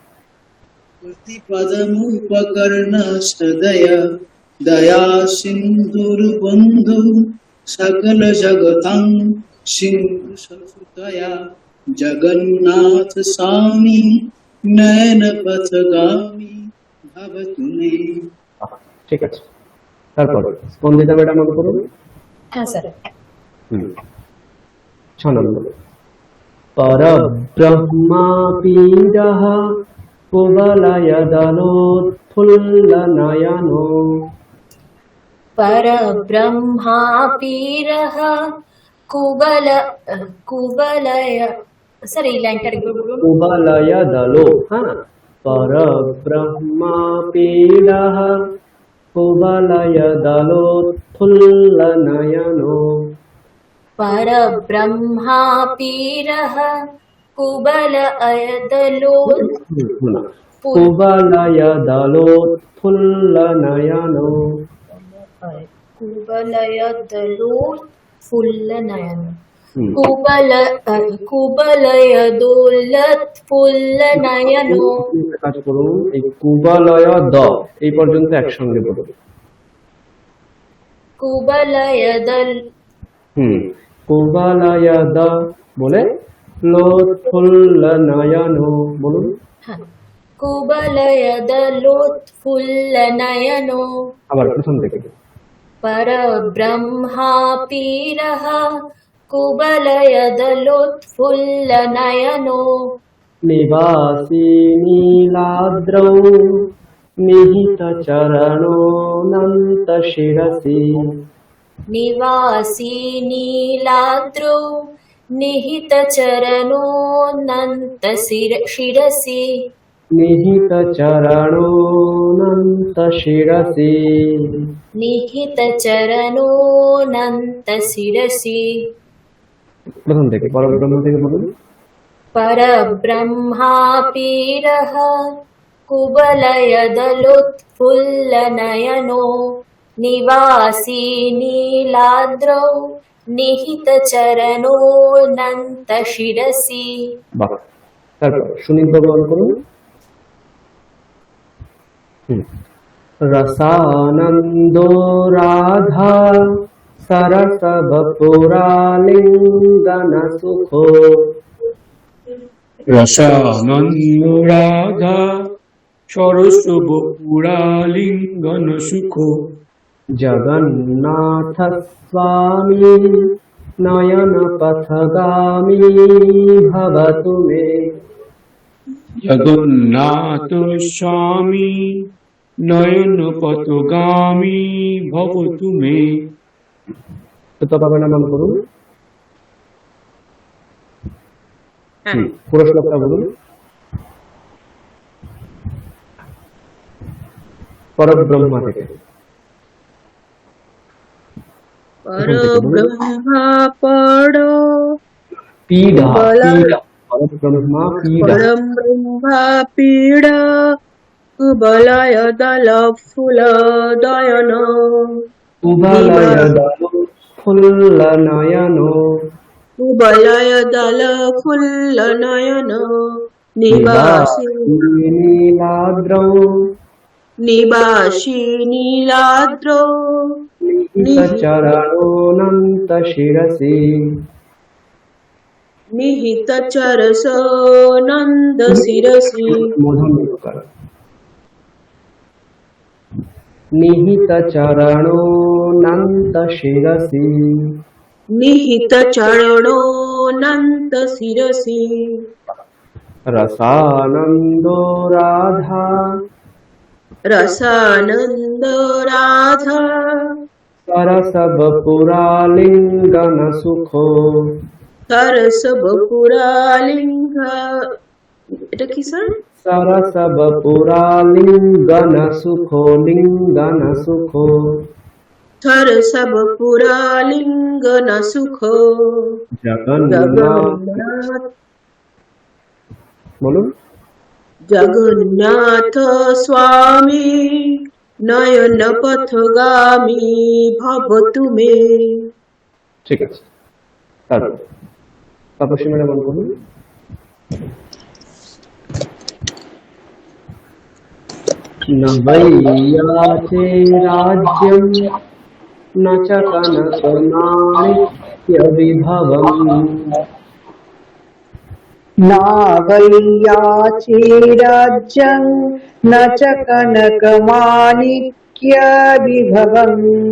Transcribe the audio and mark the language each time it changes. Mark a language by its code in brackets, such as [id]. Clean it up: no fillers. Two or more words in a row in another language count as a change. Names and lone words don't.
[sa] प्रतिपदमुपकर्ण सदय। दया सिन्धुर्बन्धु सकल जगतां सिन्धुसुतया। जगन्नाथ स्वामी नयन पथगामी भवतु मे। [bn] ঠিক আছে, তারপর স্পন্দিতা ম্যাডাম অন করুন। হ্যাঁ স্যার। 6 নম্বর। [sa] परब्रह्मापीडः कुवलयदलोत्फुल्लनयनो। परब्रह्मापीरः कुवलय [bn] सर এই লাইনটা একবার বলুন। [sa] कुवलयदलो, হ্যাঁ, परब्रह्मापीडः कुवलयदलोत्फुल्लनयनो। परब्रह्मापीरः कुवलयदलोत्फुल्लनयनो। कुवलयदलोत्फुल्लनयनो। कुवलयदोलत्फुल्लनयनो। [bn] কাজ করুন, এই কুবলয় দ এই পর্যন্ত একসঙ্গে বলুন। [sa] कुवलयदल [bn] কুবলয়দ বলে লোৎফুল্লনয়নো বলুন। [sa] হ্যাঁ, कुवलयदलोत्फुल्लनयनो। [bn] আবার প্রথম থেকে। [sa] परब्रह्मापीरः कुवलयदलोत्फुल्लनयनो। निवासी नीलाद्रौ निहितचरणोऽनन्तशिरसि निवासी नीलाद्रौ निहितचरणोऽनन्तशिरसि निहितचरणोऽनन्तशिरसि निहितचरणोऽनन्तशिरसि [bn] प्रथम থেকে পরব্রহ্ম থেকে বলুন। [sa] परब्रह्मापीडः कुवलयदलोत्फुल्लनयनो निवासी नीलाद्रौ निहितचरणोऽनन्तशिरसि। [bn] বাহ, তারপর সুনীল ভগবান করুন। [sa] रसानन्दो राधा सरसवपुरालिङ्गनसुखो रसानन्द राधा सरस्वती पुरालिङ्गन सुखो जगन्नाथ स्वामी नयनपथगामी भवतु मे। जगन्नाथ स्वामी नयन पथगामी भवतु मे। [bn] তো তবে নাম করুন। পুরো শ্লোকটা বলুন। পরব্রহ্মা থেকে। [sa] পরব্রহ্মা পড়ো পীড়া পীড়া পরব্রহ্মা পীড়া পরব্রহ্মা পীড়া কুবলয় দল ফুল দয়ন উভলয় দল ফুল্ল নয়ন কুবলয় দল ফুল্ল নয়ন নিবাসী নীলাদ্রৌ নিবাসী নীলাদ্র নিহিতচরণোऽনন্ত শিরসি নিহিত চরস নন্দ শিরসি মধুর নিহিতচরণোऽনন্ত শিরসি নিহিত চরণো নন্দ শিরসি রসানন্দো রাধা রসানন্দ রাধা सरसवपुरालिङ्गन सुखो সরস বপুরালিঙ্গ [bn] এটা কি স্যার [sa] सरसवपुरालिङ्गन सुखो लिङ्गन सुखो সরস বপুরালিঙ্গ না সুখ [bn] जगन्नाथ बोलूं [sa] জগন্নাথ স্বামী নয়ন পথগামী ভবতু মে। [bn] ঠিক আছে, তারপর তপস্বী মানে মন করুন। [sa] न वैयाचे राज्यं न च कनकमाणिक्यविभवम् नावैयाचे राज्यं न च कनकमाणिक्यविभवम्